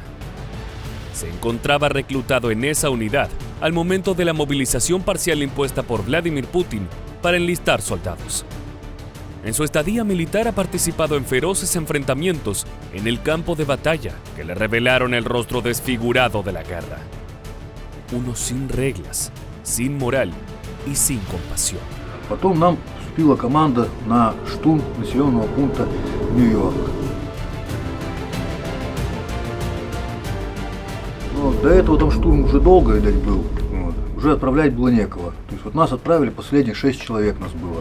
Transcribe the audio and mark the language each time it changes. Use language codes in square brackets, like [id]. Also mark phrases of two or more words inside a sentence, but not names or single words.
[es] Se encontraba reclutado en esa unidad al momento de la movilización parcial impuesta por Vladimir Putin para enlistar soldados. En su estadía militar ha participado en feroces enfrentamientos en el campo de batalla que le revelaron el rostro desfigurado de la guerra. Uno sin reglas, sin moral y sin compasión. [ru] Потом нам поступила команда на штурм населенного пункта Нью-Йорк. До этого там штурм уже долго, видать, был. Вот. Уже отправлять было некого. То есть вот нас отправили, последних 6 человек нас было.